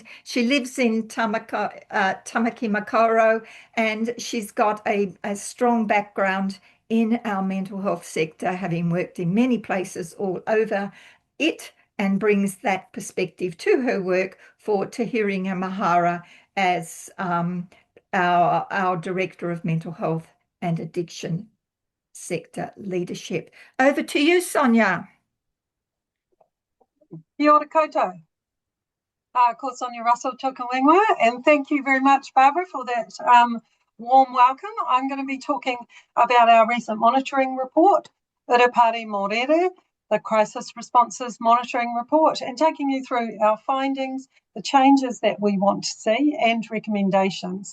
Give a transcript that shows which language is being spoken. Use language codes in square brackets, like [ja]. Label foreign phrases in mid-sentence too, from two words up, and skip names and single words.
[en] She lives in Tamaki Makaurau, and she's got a strong background in our mental health sector, having worked in many places all over it, and brings that perspective to her work for Te Hiringa Mahara as our Director of Mental Health and Addiction Sector Leadership. Over to you, Sonya. [mi] Kia ora koutou. Ko Sonya Russell Tukawingwa, [en] and thank you very much, Barbara, for that warm welcome. I'm going to be talking about our recent monitoring report, Urupare Mōrere, the Crisis Responses Monitoring Report, and taking you through our findings, the changes that we want to see, and recommendations.